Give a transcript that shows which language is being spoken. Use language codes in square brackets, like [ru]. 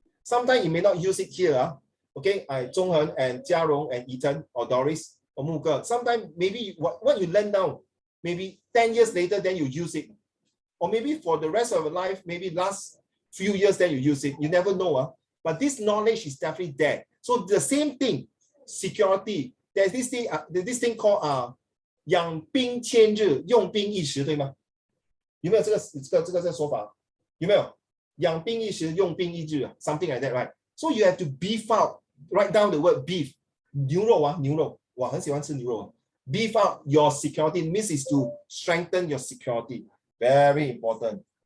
[en] Sometimes you may not use it here, okay? Zhonghen and Jiarong and Ethan or Doris or Muge. Sometimes maybe what you learn now, maybe 10 years later, then you use it. Or maybe for the rest of your life, maybe last few years, then you use it. You never know. But this knowledge is definitely there. So the same thing, security. There's this thing called [zh] 养兵千日，用兵一时，对吗？有没有这个说法？有没有？养兵一时，用兵一日 [en] something like that, right? So you have to beef out, write down the word beef. [zh] 牛肉牛肉，我很喜欢吃牛肉。 [en] Beef out your security means is to strengthen your security. Very important.